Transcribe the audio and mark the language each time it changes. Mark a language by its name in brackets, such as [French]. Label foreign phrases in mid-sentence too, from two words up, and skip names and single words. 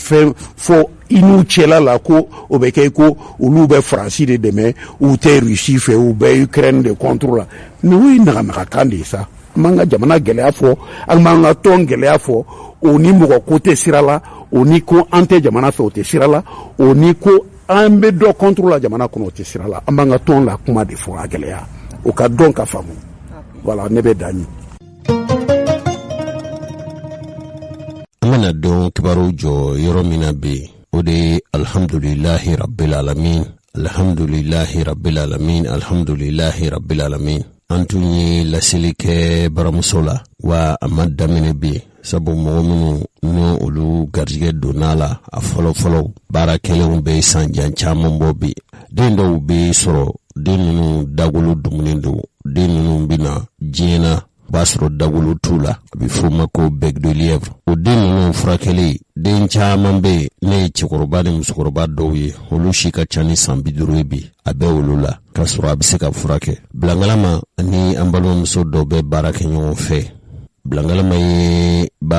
[Bambara] fɛn fɔ i n'u cɛla la ko o bɛ kɛ ko olu bɛ faransi de dɛmɛ u tɛ Rusi fɛ u bɛ Ukraine de contre la mais o ye nagamagakan de ye sa an b'an ka jamana gɛlɛya fɔ an b'an ka tɔn gɛlɛya fɔ o ni mɔgɔ ko tɛ sira la o ni ko an tɛ jamana fɛ o tɛ sira la o ni ko an bɛ dɔ contre la jamana kɔnɔ o tɛ sira la an b'an ka tɔn la kuma de fɔ a gɛlɛya o ka dɔn ka faamu voilà ne bɛ dan ɲi. An bɛna dɔn kibaru jɔ yɔrɔ min na bi o de [Arabic] الحمد لله رب العالمين الحمد لله رب العالمين الحمد لله رب العالمين [Bambara] an tun ye laseli kɛ baramuso la wa a ma daminɛ bi sabu mɔgɔ minnu n'o olu garijɛgɛ donna la a fɔlɔfɔlɔ baarakɛlenw bɛ san jan caman bɔ bi den dɔw bɛ sɔrɔ den ninnu dagolo dumuni don den ninnu bɛna diɲɛ na b'a sɔrɔ dagolo t'u la a bɛ f'o ma ko [French] bec de lièvre [Bambara] o den ninnu furakɛli den caman bɛ yen ne ye cɛkɔrɔba ni musokɔrɔba dɔw ye olu si ka ca ni san 50 ye bi a bɛ olu la k'a sɔrɔ a bɛ se ka furakɛ bilangalama ani an balimamuso dɔw bɛ baara kɛ ɲɔgɔn fɛ bilangalama ye